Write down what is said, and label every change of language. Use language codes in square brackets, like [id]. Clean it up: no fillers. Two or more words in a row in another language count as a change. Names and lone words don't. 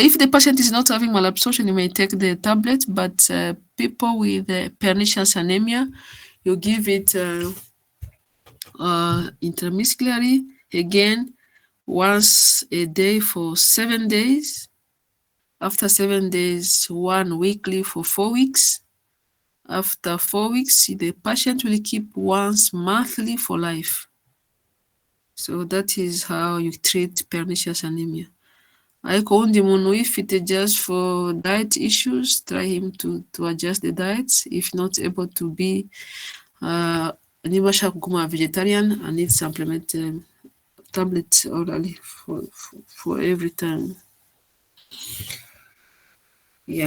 [en] If the patient is not having malabsorption, you may take the tablet, but people with pernicious anemia, you give it intramuscularly again once a day for 7 days. After 7 days, one weekly for 4 weeks. After 4 weeks, the patient will keep once monthly for life. So that is how you treat pernicious anemia. [rw] Ariko uwundi muntu uyifite [en] just for diet issues, try him to adjust the diet. If not able to be, [rw] niba ashaka kuguma [en] vegetarian, I need supplement tablet orally for every time. Yeah.